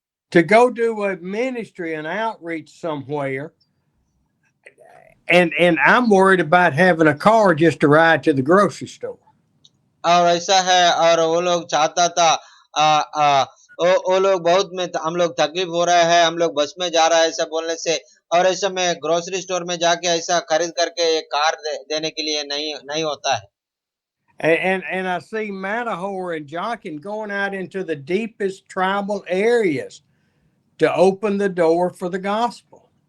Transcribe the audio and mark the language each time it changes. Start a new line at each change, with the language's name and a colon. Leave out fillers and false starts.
English: To go do a ministry and outreach somewhere, and I'm worried about having a car just to ride to the grocery store.
Hindi: और ऐसा है और वो लोग चाहता था वो लोग बहुत में हम लोग तकलीफ हो रहा है, हम लोग बस में जा रहा है ऐसा बोलने से और ऐसा में ग्रोसरी स्टोर में जाके ऐसा खरीद करके एक कार देने के लिए नहीं होता है।
English: And I see Matahor and Jockin going out into the deepest tribal areas to open the door for the gospel.